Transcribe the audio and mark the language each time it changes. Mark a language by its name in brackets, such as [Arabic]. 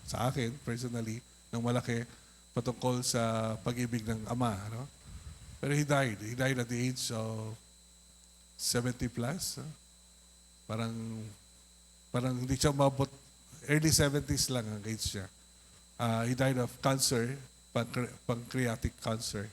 [Filipino] Sa akin, personally, ng malaki, patungkol sa pag-ibig ng Ama. [English] No? Pero he died. He died at the age of 70 plus. No? [Filipino] Parang hindi siya mabot, [English] early 70s [Filipino] lang ang age siya. [English] He died of cancer, pancreatic cancer.